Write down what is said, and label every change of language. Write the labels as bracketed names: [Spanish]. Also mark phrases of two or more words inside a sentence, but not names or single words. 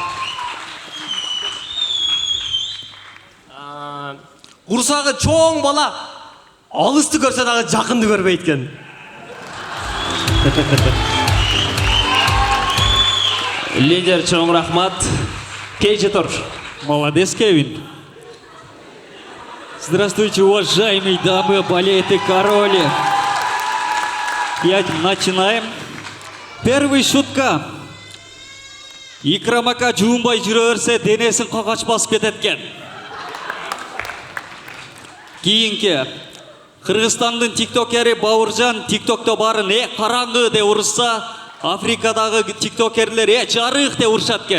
[Kyrgyz] Курсагы чоң бала алысты көрсө дагы жакынды көрбөйт экен. Лидер чоң рахмат. KG Тур. [Russian] Молодец, Кевин. Здравствуйте, уважаемые дамы, болеют и короли. Начинаем. Первый шутка. [Kyrgyz] Икрам ака жуунбай жүрө берсе, денесин кагач басып кетет экен. Кийинки. Кыргызстандын тиктокери Бауыржан тиктокто барын караңгы деп урушса, Африкадагы тиктокерлер жарык деп урушат экен.